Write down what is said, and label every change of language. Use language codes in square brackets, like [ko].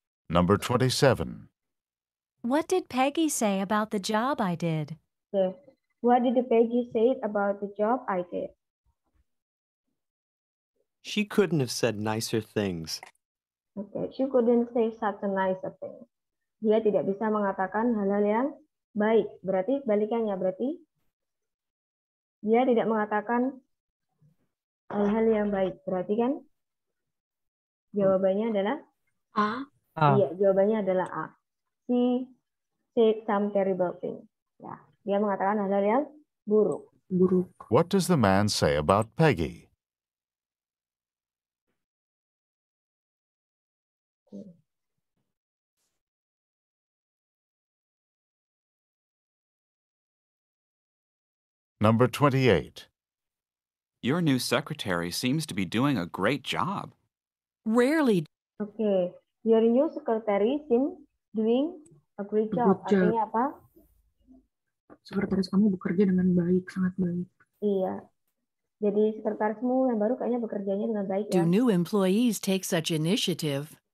[en] Number 27. What did Peggy say about the job I did? Okay. What did Peggy say about the job I did? She couldn't have said nicer things. Okay. She couldn't say such a nice thing. [id] Dia tidak bisa mengatakan hal-hal yang baik. Berarti balikannya. Berarti dia tidak mengatakan hal-hal yang baik. Berarti kan jawabannya adalah A. Iya, jawabannya adalah A. [en] She said some terrible thing. [id] Ya, dia mengatakan hal-hal yang buruk. [en] What does the man say about Peggy? Number 28. Your new secretary seems to be doing a great job. Rarely. Okay. Your new secretary seems doing a great job. [id] Artinya apa? Sekretaris kamu bekerja dengan baik, sangat baik. Iya. Jadi sekretarismu yang baru kayaknya bekerjanya dengan baik ya. [en] Do new employees take such initiative?